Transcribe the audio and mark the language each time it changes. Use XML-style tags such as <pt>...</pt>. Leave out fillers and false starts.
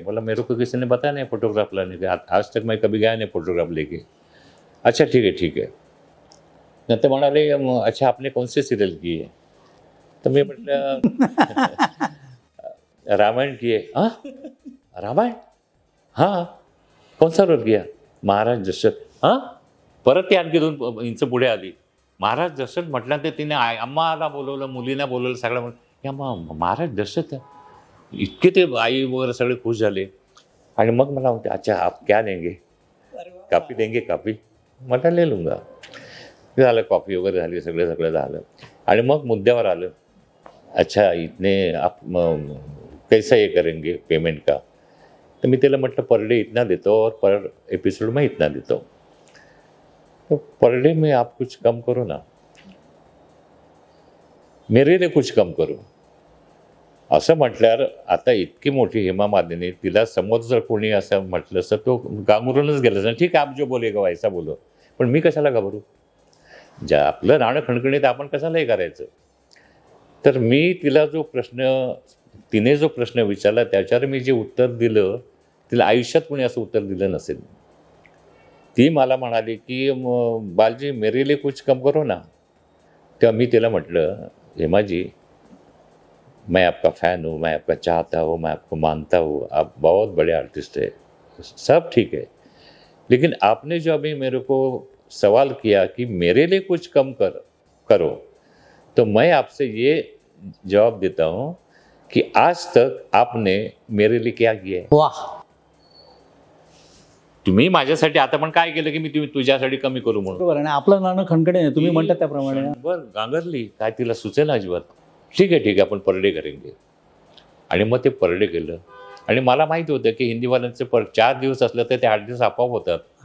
<hi>बोला मेरे को किसी ने बताया नहीं फोटोग्राफ लाने का, आज तक मैं कभी गया नहीं फोटोग्राफ लेके. अच्छा ठीक है.</hi> <mr>नंतर म्हणाले</mr> <hi>अच्छा आपने कौन से सीरियल की है.</hi> <mr>तर मी म्हटलं रामायण की आहे.</mr> <hi>हां रामायण, हां कौन सा रोल किया. महाराज दशरथ.</hi> <mr>हां परत ती आणखी 2 इंच पुढे आली. महाराज दशरथ म्हटलं तर तिने अम्माला बोलवलं, मुलींना बोलवलं, सगळं या मग महाराज दशरथ. इतके ते आई वगैरे सगळे खुश झाले. आणि मग मला म्हणते</mr> <hi>अच्छा आप क्या देंगे, कॉफी देंगे.</hi> <mr>कॉफी म्हटलं</mr> <hi>ले लूंगा.</hi> <mr>झालं कॉफी वगैरे झाली, सगळं झालं. आणि मग मुद्द्यावर आलं,</mr> <hi>अच्छा इतने आप कैसा ये करेंगे पेमेंट का.</hi> <mr>तर मी त्याला म्हटलं</mr> <hi>पर डे इतना देता हूँ और पर एपिसोड में इतना देता हूँ. तो पर डे में आप कुछ कम करो ना, मेरे लिए कुछ कम करो.</hi> <mr>असं म्हटल्यावर आता इतकी मोठी हेमा मालिनी, तिला समोर जर कोणी असं म्हटलं असतं तो गांगरूनच गेलं असं. ठीक आहे</mr> <hi>आप जो बोलेगा वैसा बोलो,</hi> <mr>पण मी कशाला घाबरू. ज्या आपलं राहणं खणखणीत आपण कशाला हे करायचं. तर मी तिला तिने जो प्रश्न विचारला त्याच्यावर मी जे उत्तर दिलं, तिला आयुष्यात कोणी असं उत्तर दिलं नसेल. ती मला म्हणाली की बालजी</mr> <hi>मेरे लिए कुछ कम करो ना.</hi> <mr>तेव्हा मी तिला म्हटलं</mr> <hi>हेमाजी, मैं आपका फ़ैन हूँ, मैं आपका चाहता हूँ, मैं आपको मानता हूँ, आप बहुत बड़े आर्टिस्ट है, सब ठीक है, लेकिन आपने जो अभी मेरे को सवाल किया कि मेरे लिए कुछ कम करो, तो मैं आपसे ये जवाब देता हूँ कि आज तक आपने मेरे लिए क्या किया है. वाह.</hi> <mr>तुम्ही माझ्यासाठी आता पण काय केलं की मी तुझ्यासाठी कमी करू म्हणून. बरोबर आहे. आपलं नाणं खणखणे नाही, तुम्ही म्हणता त्याप्रमाणे. बरं गांगरली काय, तिला सुचेना अजिबात. ठीक आहे आपण पर डे करेंगे. आणि मग ते पर डे केलं. आणि मला माहिती होतं की हिंदीवाल्यांचे 4 दिवस असलं तर ते 8 दिवस आपोआप होतात.</mr>